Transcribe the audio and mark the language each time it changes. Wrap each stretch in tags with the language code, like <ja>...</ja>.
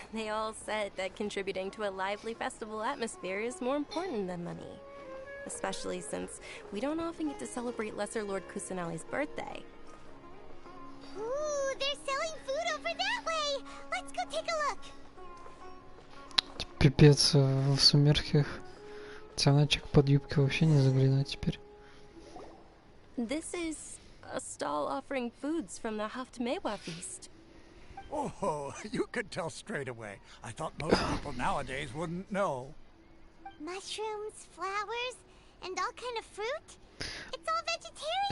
<en>They all said that contributing to a lively festival atmosphere is more important than money. Especially since we don't often get to celebrate Lesser Lord Kusanali's birthday. Ooh, they're selling food over that way. Let's go take a look.</en> <ru>Пипец, в сумерках тяночек под юбки вообще не заглянуть теперь.</ru> <en>This is a stall offering foods from the Haftmewa feast. Oh, you could tell straight away. I thought most people nowadays wouldn't know. Mushrooms, flowers, and all kind of fruit. It's all vegetarian</en>